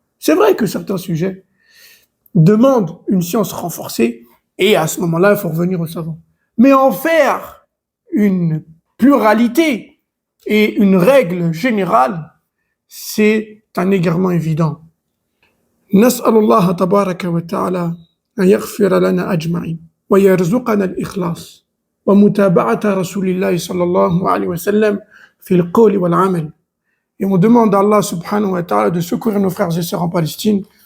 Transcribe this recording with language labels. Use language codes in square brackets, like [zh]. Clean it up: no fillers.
[fr] C'est vrai que certains sujets demandent une science renforcée et à ce moment-là, il faut revenir aux savants. Mais en faire une pluralité et une règle générale, c'est un égarement évident. [ar] نسأل الله تبارك وتعالى أن يغفر لنا أجمعين ويرزقنا الإخلاص ومتابعة رسول الله صلى الله عليه وسلم في القول والعمل. [fr] Et on demande à Allah [ar] subhanahu wa ta'ala [fr] de secourir nos frères et sœurs en Palestine.